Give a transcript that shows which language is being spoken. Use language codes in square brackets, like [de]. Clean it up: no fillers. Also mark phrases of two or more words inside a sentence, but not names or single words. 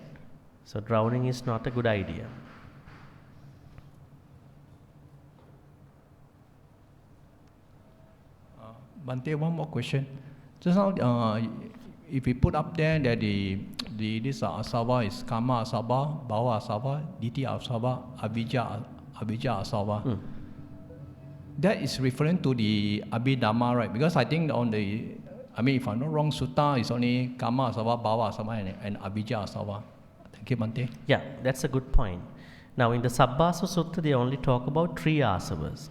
[en] So drowning is not a good idea. Bhante, one more question. Just now, if we put up there that this asava is [pi] karma asava, bhava asava, ditthi asava, avijja asava. [en] That is referring to the Abhidhamma, right? Because I think if I'm not wrong, Sutta is only [pi] karma asava, bhava asava, [en] and [pi] avijja asava. [en] Thank you, Bhante. Yeah, that's a good point. Now in the Sabbasa Sutta, they only talk about 3 asavas.